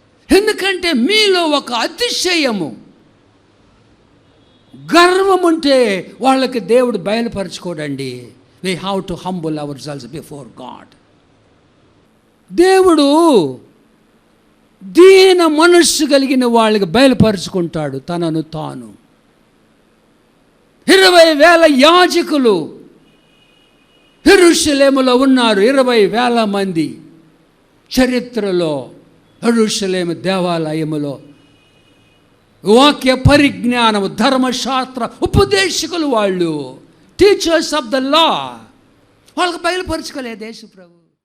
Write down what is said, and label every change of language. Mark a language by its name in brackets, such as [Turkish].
[Telugu] ఎందుకంటే మీలో ఒక అతిశయము, గర్వం ఉంటే వాళ్ళకి దేవుడు బయలుపరచుకోడండి. [English] We have to humble ourselves before God. [Telugu] దేవుడు దీన మనస్సు కలిగిన వాళ్ళకి బయలుపరుచుకుంటాడు తనను తాను. 20,000 యాజకులు యెరూషలేములో ఉన్నారు. 20,000 మంది చరిత్రలో యెరూషలేము దేవాలయములో వాక్య పరిజ్ఞానము, ధర్మశాస్త్ర ఉపదేశకులు, వాళ్ళు [English] teachers of the law, [Telugu] వాళ్ళకి బయలుపరచుకోలేదు యేసు ప్రభు.